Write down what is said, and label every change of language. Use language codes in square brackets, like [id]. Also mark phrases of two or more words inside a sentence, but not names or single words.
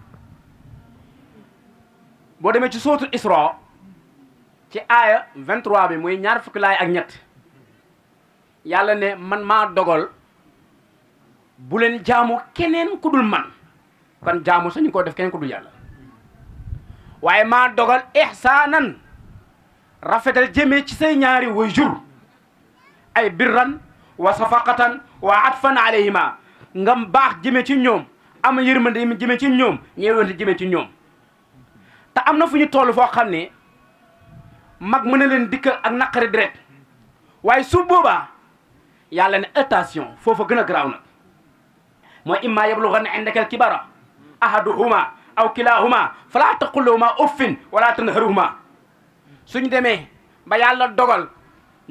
[wo] boo demee ci sootul Isra ci aaya 23 bi muy ñaar fukki laay ak ñett yàlla ne man maa dogal bu leen jaamu keneen ku dul man kon jaamu sañu ko def keneen ku dul yàlla waaye maa dogal ihsaanan rafetal jëmee ci say ñaari waajur ay [ar] بِرًّا وَشَفَقَةً وَعَطْفًا عَلَيْهِمَا [wo] nga baax jëmee ci ñoom am yërmande jëmee ci ñoom ñeewante jëmee ci ñoom te am na fu ñu toll foo xam ne mag mën na leen dikkal ak naqari deret waaye su boobaa yàlla ne attention foofa gën a garaaw nag mooy [ar] إِمَّا يَبْلُغَنَّ عِنْدَكَ الْكِبَرَ أَحَدُهُمَا أَوْ كِلَاهُمَا فَلَا تَقُلْ لَهُمَا أُفٍّ وَلَا تَنْهَرْهُمَا [wo] suñu demee ba yàlla dogal ñu